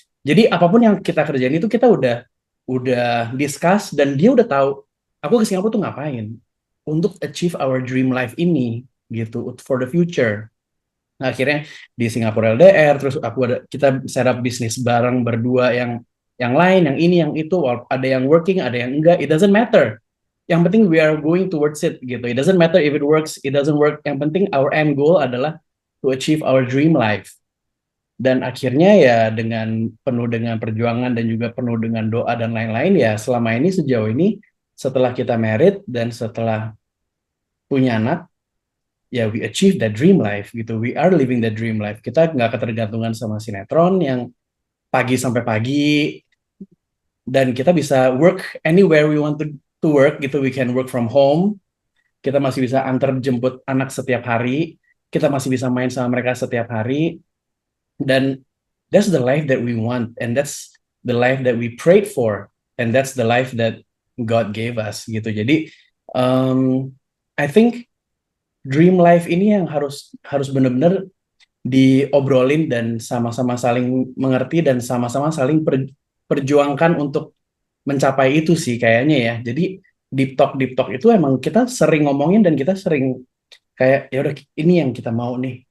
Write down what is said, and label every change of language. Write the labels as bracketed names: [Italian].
[Indonesian] Jadi apapun yang kita kerjain itu kita udah discuss dan dia udah tahu aku ke Singapura tuh ngapain untuk [English] achieve our dream life [Indonesian] ini gitu [English] for the future. [Indonesian] Nah, akhirnya di Singapura LDR, terus kita setup bisnis bareng berdua yang lain, yang ini, yang itu, ada yang working, ada yang enggak, [English] it doesn't matter. [Indonesian] Yang penting [English] we are going towards it gitu. It doesn't matter if it works, it doesn't work. [Indonesian] Yang penting [English] our end goal [Indonesian] adalah [English] to achieve our dream life. [Indonesian] Dan akhirnya ya penuh dengan perjuangan dan juga penuh dengan doa dan lain-lain ya selama ini sejauh ini setelah kita married dan setelah punya anak ya [English] we achieve that dream life [Indonesian] gitu. [English] We are living that dream life. [Indonesian] Kita nggak ketergantungan sama sinetron yang pagi sampai pagi dan kita bisa [English] work anywhere we want to work [Indonesian] gitu. [English] We can work from home. [Indonesian] Kita masih bisa antar jemput anak setiap hari. Kita masih bisa main sama mereka setiap hari. [English] Dan that's the life that we want and that's the life that we prayed for and that's the life that God gave us [Indonesian] gitu. Jadi [English] I think [Indonesian] dream life ini yang harus benar-benar diobrolin dan sama-sama saling mengerti dan sama-sama saling perjuangkan untuk mencapai itu sih kayaknya ya. Jadi deep talk itu emang kita sering ngomongin dan kita sering kayak ya udah ini yang kita mau nih.